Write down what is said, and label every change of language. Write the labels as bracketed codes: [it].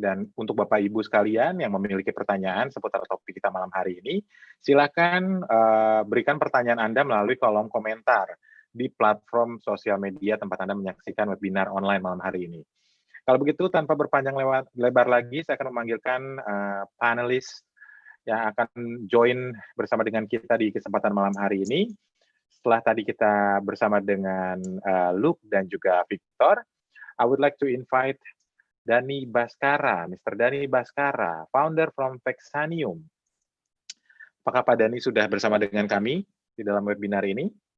[id] Dan untuk Bapak Ibu sekalian yang memiliki pertanyaan seputar topik kita malam hari ini, silakan berikan pertanyaan Anda melalui kolom komentar di platform sosial media tempat Anda menyaksikan webinar online malam hari ini. Kalau begitu, tanpa berpanjang lebar lagi, saya akan memanggilkan panelis yang akan join bersama dengan kita di kesempatan malam hari ini. Setelah tadi kita bersama dengan Luke dan juga Victor, [en] I would like to invite Dhani Baskara, Mr. Dhani Baskara, founder from Vexanium. [id] Apakah Pak Dhani sudah bersama dengan kami di dalam webinar ini?